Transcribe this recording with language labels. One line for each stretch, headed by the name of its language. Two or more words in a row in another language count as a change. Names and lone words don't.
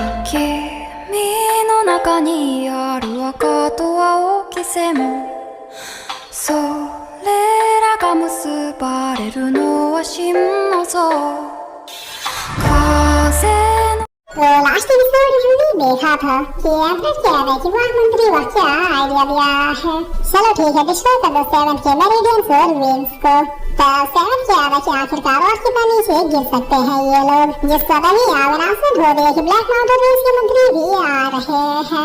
Japanese: 君の中にある赤と青き線、それらが結ばれるのは真の像。風の
Hindi: तो
English: last episode
Hindi: हमने देखा था कि एम्परर कह रहे कि वह मंत्री वह क्या आइडिया दिया है। चलो ठीक है, डिस्ट्रॉय कर दो सेवन के मेरिडियंस और वेन्स को। तो सेवन कह रहा कि आखिरकार और के पानी से गिर सकते हैं ये लोग, जिसको तभी अनाउंसमेंट हो गया कि ब्लैक माउंटेन रेस के मंत्री भी आ रहे हैं।